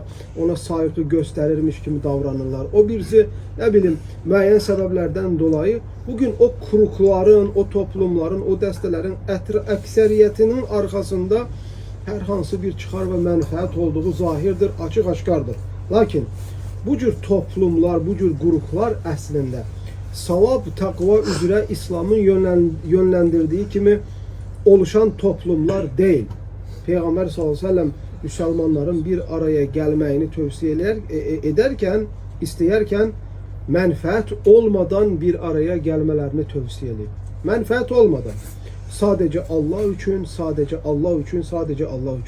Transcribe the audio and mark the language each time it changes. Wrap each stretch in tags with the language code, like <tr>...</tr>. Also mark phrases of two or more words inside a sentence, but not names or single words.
<az>Ona saygı gösterirmiş kimi davranırlar. O birisi,</az> <tr>ne bileyim,</tr> <az>müəyyən səbəblərdən dolayı bugün o kurukların, o toplumların, o dəstələrin əksəriyyətinin arkasında hər hansı bir çıxar və mənfəət olduğu zahirdir, açıq-aşkardır. Lakin bu cür toplumlar, bu cür qruplar əslində savab, takva üzrə İslamın yönləndirdiyi kimi oluşan toplumlar değil.</az> <tr>Peygamber</tr> <ar>صلى الله عليه وسلم</ar> <tr>Müslümanların bir araya gelmeyini tövsiye ederken, isteyerken menfaat olmadan bir araya gelmelerini tövsiye ediyor. Menfaat olmadan. Sadece Allah için, sadece Allah için, sadece Allah için.</tr>